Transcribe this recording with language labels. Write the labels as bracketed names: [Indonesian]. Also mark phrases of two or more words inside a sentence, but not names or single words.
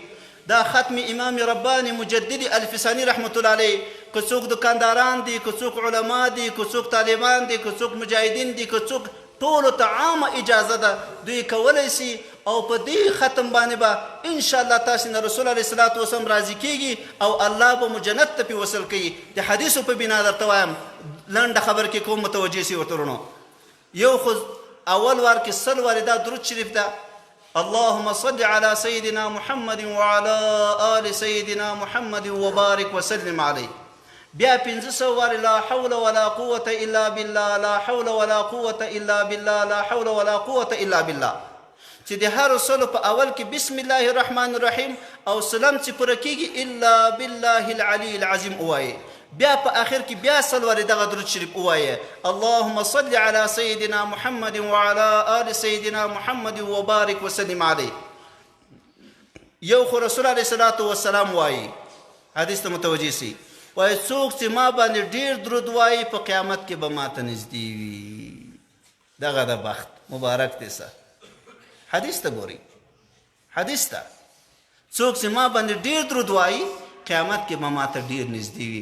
[Pashto] دا ختم امام رباني مجددي الفساني [Arabic] رحمت الله علیه، [Pashto] که څوک دکانداران دي، که څوک علما دي، که څوک طالبان دي، که څوک مجاهدین دي، که څوک، ټولو ته عامه اجازه ده دوی کولی سي او په دې ختم باندې به انشاءالله تاسې نه رسول [Arabic] علیه صلات وسلم [Pashto] راضي کیږي او الله به مو جنت ته پې وصل کوي. د حدیثو په بنا درته وایم، لنډه خبر کې کوم متوجه سي ورته ورونو. یو خو اول وار کې 100 وارې دا درود شریف ده، [Arabic] اللهم صل على سيدنا محمد وعلى آل سيدنا محمد وبارك وسلم عليه. [Pashto] بیا 500 وارې [Arabic] لا حول ولا قوة الا بالله، لا حول ولا قوة الا بالله، لا حول ولا قوة الا بالله. [Pashto] چې د هر رسول په اول کې [Arabic] بسم الله الرحمن الرحیم [Pashto] او سلام چې پوره کېږي [Arabic] الا بالله العلي العظیم [Pashto] ووایي. بیا په آخر کې بیا 100 وارې دغه درود شریف ووایي، [Arabic] اللهم صل على سيدنا محمد وعلى آل سيدنا محمد وبارك وسلم عليه. [Pashto] یو خو رسول [Arabic] علیه الصلاة والسلام [Pashto] وایي، حدیث ته متوجه سي، وایي څوک چې ما باندې ډېر درود وایي په قیامت کې به ماته نږدې وي. دغه د بخت مبارک دی. سه حدیث ته ګورئ، حدیث ته څوک چې ما باندې ډېر درود وایي قیامت کې به ماته ډېر نږدې وي.